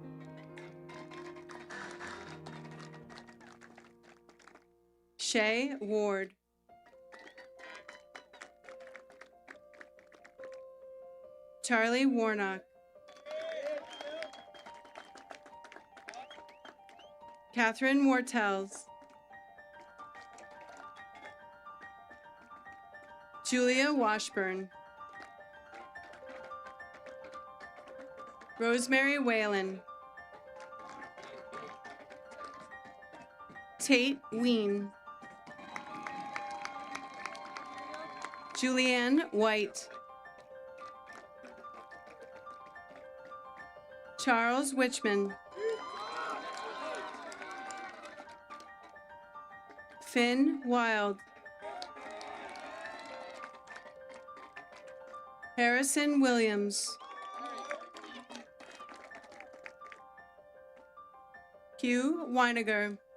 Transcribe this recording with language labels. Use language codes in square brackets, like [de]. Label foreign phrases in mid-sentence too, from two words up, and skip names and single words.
[en] Shay Ward. Charlie Warnock. Catherine Mortels. Julia Washburn. Rosemary Whalen. Tate Ween. Julianne White. Charles Wichman. Finn Wild. Harrison Williams. Hugh Weiniger.